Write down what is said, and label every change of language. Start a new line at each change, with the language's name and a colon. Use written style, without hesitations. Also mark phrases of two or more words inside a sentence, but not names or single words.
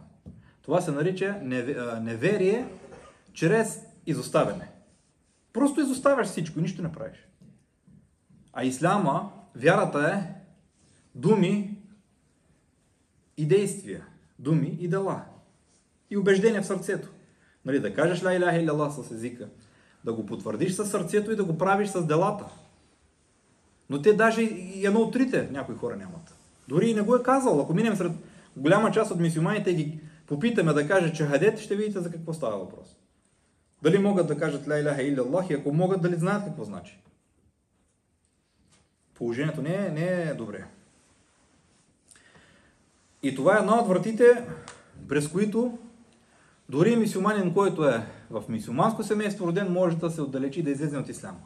Bulgarian: Това се нарича неверие чрез изоставяне. Просто изоставяш всичко и нищо не правиш. А исляма, вярата е думи и действия. Думи и дела. И убеждение в сърцето. Нали, да кажеш
Arabic: لا إله إلا الله
Bulgarian: с езика, да го потвърдиш със сърцето и да го правиш с делата. Но те даже и едно от трите някои хора нямат. Дори и не го е казал. Ако минем сред голяма част от мюсюлманите и ги попитаме да кажат чахадет, ще видите за какво става въпрос. Дали могат да кажат
Arabic: لا إله إلا الله
Bulgarian: и ако могат, дали знаят какво значи. Положението не е добре. И това е една от вратите, през които дори мюсюлманин, който е в мюсюлманско семейство роден, може да се отдалечи и да излезе от исляма.